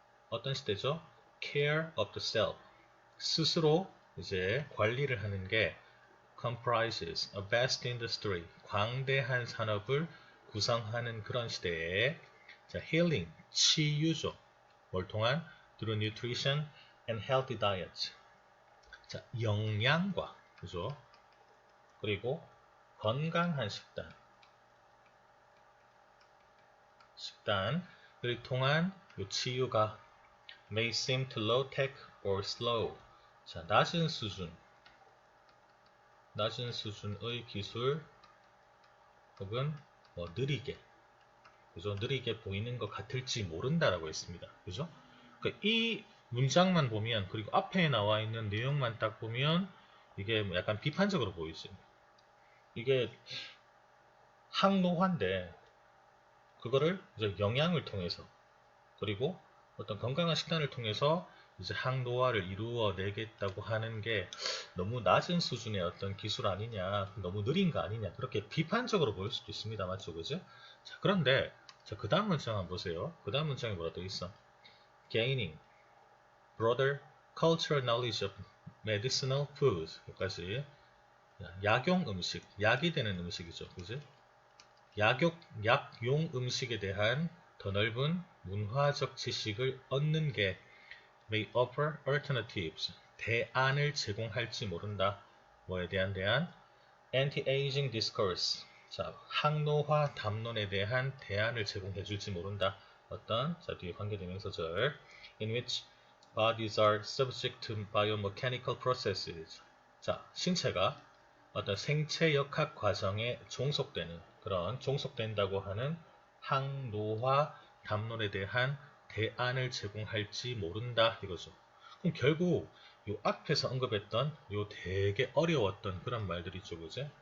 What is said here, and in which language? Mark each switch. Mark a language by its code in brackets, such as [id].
[ko] 어떤 시대죠? [en] Care of the self, [ko] 스스로 이제 관리를 하는 게 [en] comprises a vast industry, [ko] 광대한 산업을 구성하는 그런 시대에 자, [en] healing, [ko] 치유죠. 뭘 통한? [en] through nutrition and healthy diet. [ko] 자, 영양과, 그죠? 그리고 건강한 식단을 통한 요 치유가 [en] may seem to low-tech or slow. [ko] 자, 낮은 수준의 기술 혹은 뭐 느리게, 그죠? 느리게 보이는 것 같을지 모른다라고 했습니다. 그죠? 그러니까 이 문장만 보면, 그리고 앞에 나와 있는 내용만 딱 보면 이게 뭐 약간 비판적으로 보이지. 이게 항노화인데 그거를 이제 영양을 통해서, 그리고 어떤 건강한 식단을 통해서 이제 항노화를 이루어내겠다고 하는 게 너무 낮은 수준의 어떤 기술 아니냐, 너무 느린 거 아니냐, 그렇게 비판적으로 보일 수도 있습니다. 맞죠? 그죠? 자, 그런데 자, 그 다음 문장 한번 보세요. 그 다음 문장에 뭐라 또 있어? [en] Gaining broader cultural knowledge of medicinal foods. [ko] 여기까지. 약용 음식, 약이 되는 음식이죠. 그지? 약용 음식에 대한 더 넓은 문화적 지식을 얻는 게 [en] may offer alternatives, [ko] 대안을 제공할지 모른다. 뭐에 대한 대안? [en] anti-aging discourse, [ko] 자, 항노화 담론에 대한 대안을 제공해줄지 모른다. 어떤? 자, 뒤에 관계대명사절 [en] in which bodies are subject to biomechanical processes. [ko] 자, 신체가 어떤 생체 역학 과정에 종속된다고 하는 항노화 담론에 대한 대안을 제공할지 모른다 이거죠. 그럼 결국 요 앞에서 언급했던 요 되게 어려웠던 그런 말들이 있죠, 그죠?